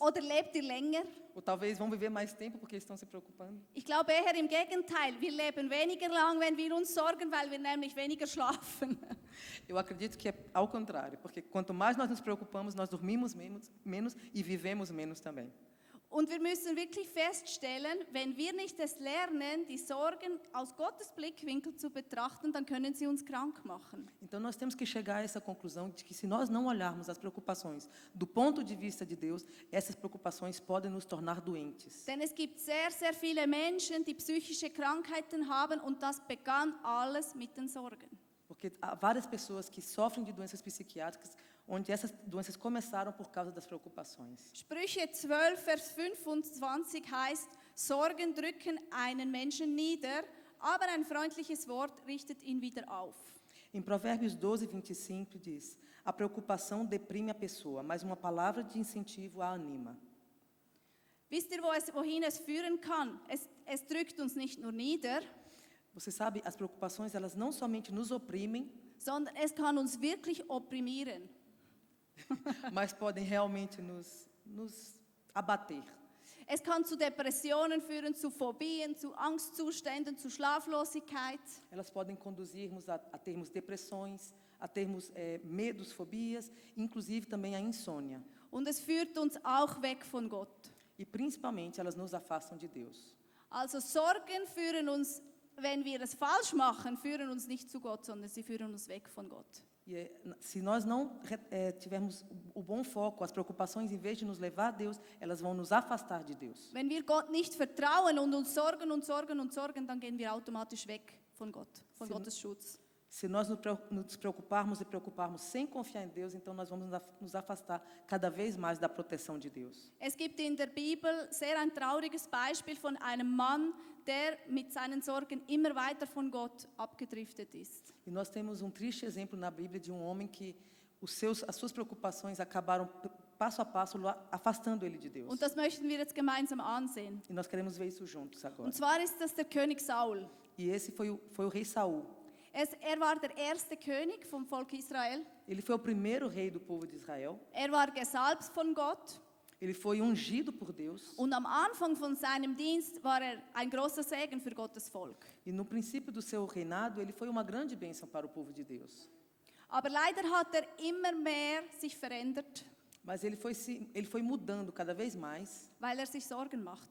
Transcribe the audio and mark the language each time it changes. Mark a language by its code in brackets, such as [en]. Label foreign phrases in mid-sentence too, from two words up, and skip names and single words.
[de] Oder lebt ihr länger? [pt] Ou talvez vão viver mais tempo porque estão se preocupando? [de] Ich glaube eher im Gegenteil. Wir leben weniger lang, wenn wir uns sorgen, weil wir nämlich weniger schlafen. [pt] Eu acredito que é ao contrário, porque quanto mais nós nos preocupamos, nós dormimos menos e vivemos menos também. [de] Und wir müssen wirklich feststellen, wenn wir nicht es lernen, die Sorgen aus Gottes Blickwinkel zu betrachten, dann können sie uns krank machen. [pt] Então nós temos que chegar a essa conclusão de que se nós não olharmos as preocupações do ponto de vista de Deus, essas preocupações podem nos tornar doentes. [de] Denn es gibt sehr, sehr viele Menschen, die psychische Krankheiten haben und das begann alles mit den Sorgen. [pt] Porque há várias pessoas que sofrem de doenças psiquiátricas, onde essas doenças começaram por causa das preocupações. [de] Sprüche 12, Vers 25 heißt, Sorgen drücken einen Menschen nieder, aber ein freundliches Wort richtet ihn wieder auf. [pt] Em Provérbios 12, 25 diz: a preocupação deprime a pessoa, mas uma palavra de incentivo a anima. [de] Wisst ihr, wohin es führen kann? Es drückt uns nicht nur nieder, [pt] Você sabe, as preocupações, elas não somente nos oprimem, [de] sondern es kann uns wirklich opprimieren. [pt] mas podem realmente nos abater. [de] Es kann zu Depressionen führen, zu Phobien, zu Angstzuständen, zu Schlaflosigkeit. [pt] Elas podem conduzir-nos a termos depressões, a termos medos, fobias, inclusive também a insônia. [de] Und es führt uns auch weg von Gott. [pt] E principalmente elas nos afastam de Deus. [de] Also Sorgen führen uns, wenn wir es falsch machen, führen uns nicht zu Gott, sondern sie führen uns weg von Gott. [pt] E se nós não tivermos o bom foco, as preocupações, em vez de nos levar a Deus, elas vão nos afastar de Deus. [de] Wenn wir Gott nicht vertrauen und uns sorgen und sorgen und sorgen, dann gehen wir automatisch weg von Gott, von Gottes Schutz. [pt] Se nós nos preocuparmos e preocuparmos sem confiar em Deus, então nós vamos nos afastar cada vez mais da proteção de Deus. [de] Es gibt in der Bibel sehr ein trauriges Beispiel von einem Mann, der mit seinen Sorgen immer weiter von Gott abgedriftet ist. [pt] E nós temos um triste exemplo na Bíblia de um homem que as suas preocupações acabaram passo a passo afastando ele de Deus. [de] Und das möchten wir jetzt gemeinsam ansehen. [pt] E nós queremos ver isso juntos agora. [de] Und zwar ist das der König Saul. [pt] E esse foi o rei Saul. [de] Er war der erste König vom Volk Israel. [pt] Ele foi o primeiro rei do povo de Israel. [de] Er war gesalbt von Gott. [pt] Ele foi ungido por Deus. [de] Und am Anfang von seinem Dienst war er ein großer Segen für Gottes Volk. [pt] E no princípio do seu reinado, ele foi uma grande bênção para o povo de Deus. [de] Aber leider hat er immer mehr sich verändert, [pt] Mas ele foi mudando cada vez mais, [de] weil er sich Sorgen machte.